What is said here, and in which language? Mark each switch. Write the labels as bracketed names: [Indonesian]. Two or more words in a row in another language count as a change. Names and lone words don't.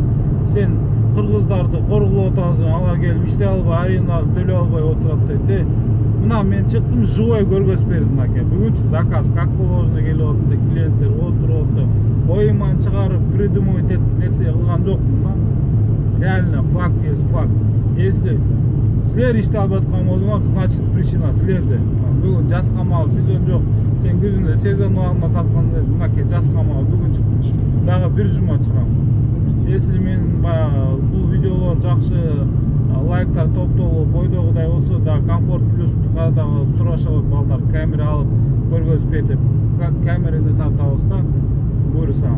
[Kyrgyz] Сен кыргыздарды коргулап атасың, алар келип иштей албай, аренда төлөй албай отурат дейт. Мына мен чыктым, живой көргөзүп бердим аке. Бүгүнчү заказ [Russian] как положено [Kyrgyz] келип атты, клиенттер отуруп атты. Оюман чыгарып, придумывать этип нерсе кылган жокмун да. [Russian] реально факт есть факт. [Kyrgyz] Если силер иште албай аткан болсоңор, [Russian] значит причина [Kyrgyz] силерде. Бүгүн жаз камал сезон жок. Сен күзүндө сезон убагында тарткан эмес, мынакей жаз камал бүгүн чыкты. Дагы бир жума чыгам. Если мен баягы бул видеолор жакшы лайктар топтолуп бойдогудай болсо, да комфорт плюс кадагы сурашат балдар камера алып көргөзүп деп, камераны тартабыз да, буйрсам.